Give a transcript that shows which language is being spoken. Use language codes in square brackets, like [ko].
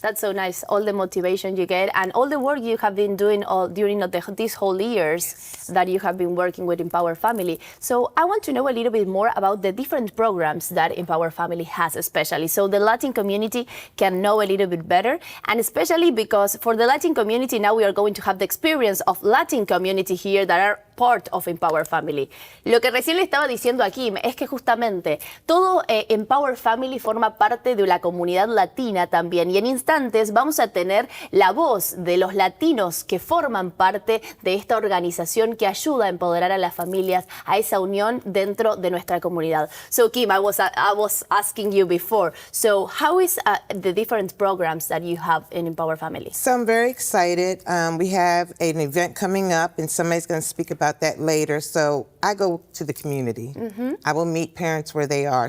[en] That's so nice, all the motivation you get and all the work you have been doing during these whole years that you have been working with Empower Family. So I want to know a little bit more about the different programs that Empower Family has especially, so the Latin community can know a little bit better, and especially because for the Latin community now we are going to have the experience of Latin community here that are part of Empower Family. [es] Lo que recién le estaba diciendo a Kim es que justamente todo Empower Family forma parte de la comunidad latina también, y en instantes vamos a tener la voz de los latinos que forman parte de esta organización que ayuda a empoderar a las familias, a esa unión dentro de nuestra comunidad. [en] So Kim, I was asking you before, so how is the different programs that you have in Empower Family? So I'm very excited. We have an event coming up and somebody's going to speak about that later. So I go to the community. I will meet parents where they are.